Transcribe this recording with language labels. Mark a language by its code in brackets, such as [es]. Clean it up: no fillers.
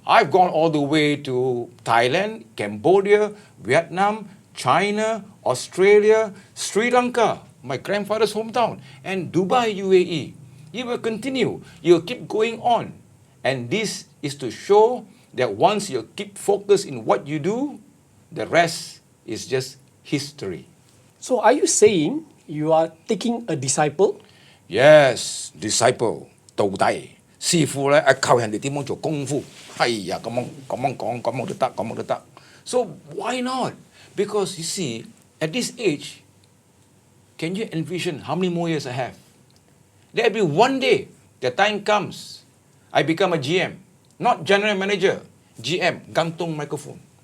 [en] I've gone all the way to Thailand, Cambodia, Vietnam, China, Australia, Sri Lanka, my grandfather's hometown, and Dubai, UAE. You will continue. You'll keep going on. And this is to show that once you keep focused in what you do, the rest is just history. So are you saying you are taking a disciple? Yes, disciple, [zh] 徒弟，師傅咧，教人哋點樣做功夫。係呀，咁樣都得，咁樣都得。 [en] So why not? Because you see, at this age, can you envision how many more years I have? There'll be one day, the time comes, I become a GM, not general manager, GM, gantung microphone.